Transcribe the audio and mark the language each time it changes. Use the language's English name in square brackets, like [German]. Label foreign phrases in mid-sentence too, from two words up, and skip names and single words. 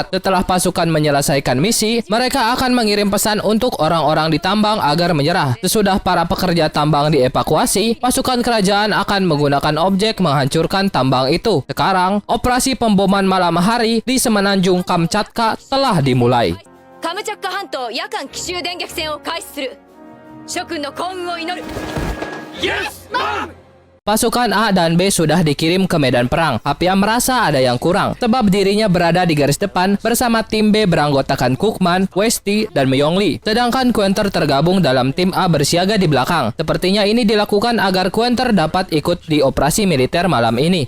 [Indonesian] Setelah pasukan menyelesaikan misi, mereka akan mengirim pesan untuk orang-orang di tambang agar menyerah. Sesudah para pekerja tambang dievakuasi, pasukan kerajaan akan menggunakan objek menghancurkan tambang itu. Sekarang, operasi pemboman malam hari di semenanjung Kamchatka telah dimulai. [Japanese] カムチャッカ半島夜間奇襲電撃戦を開始する。諸君の幸運を祈る。 [Indonesian] Pasukan A dan B sudah dikirim ke medan perang. Apia merasa ada yang kurang, sebab dirinya berada di garis depan bersama tim B beranggotakan Cookman, Westy, dan Myongli. Sedangkan Quenter tergabung dalam tim A bersiaga di belakang. Sepertinya ini dilakukan agar Quenter dapat ikut di operasi militer malam ini.